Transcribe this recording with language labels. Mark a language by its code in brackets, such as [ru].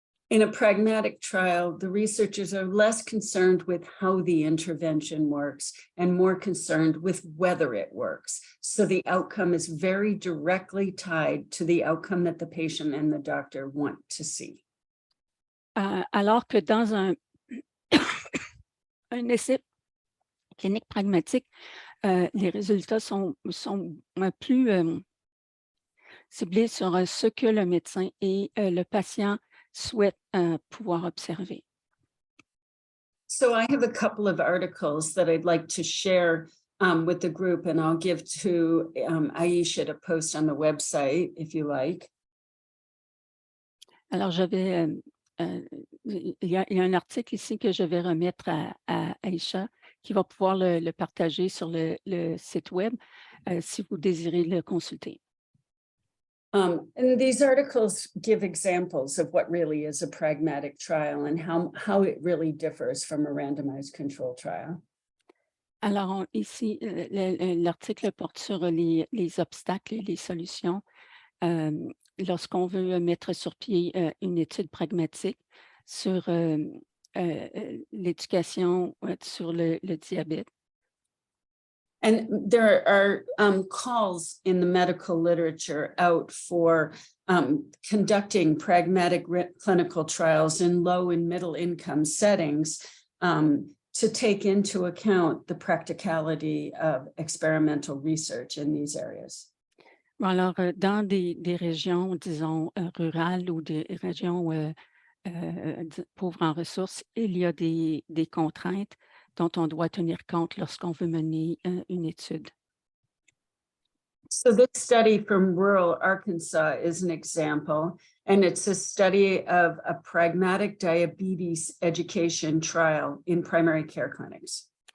[en] In a pragmatic trial, the researchers are less concerned with how the intervention works and more concerned with whether it works. So the outcome is very directly tied to the outcome that the patient and the doctor want to see. [fr] Alors que dans un essai clinique pragmatique, les résultats sont plus ciblés sur ce que le médecin et le patient souhaitent pouvoir observer. [en] So I have a couple of articles that I'd like to share with the group, and I'll give to Aisha to post on the website if you like. [fr] Alors, il y a un article ici que je vais remettre à Aisha, qui va pouvoir le partager sur le site web si vous désirez le consulter. [en] And these articles give examples of what really is a pragmatic trial and how it really differs from a randomized control trial. [fr] Alors, ici, l'article porte sur les obstacles et les solutions lorsqu'on veut mettre sur pied une étude pragmatique sur l'éducation sur le diabète. [en] And there are calls in the medical literature out for conducting pragmatic clinical trials in low and middle income settings to take into account the practicality of experimental research in these areas. [fr] Alors, dans des régions, disons, rurales ou des régions pauvres en ressources, il y a des contraintes dont on doit tenir compte lorsqu'on veut mener une étude. [en] So this study from rural Arkansas is an example, and it's a study of a pragmatic diabetes education trial in primary care clinics.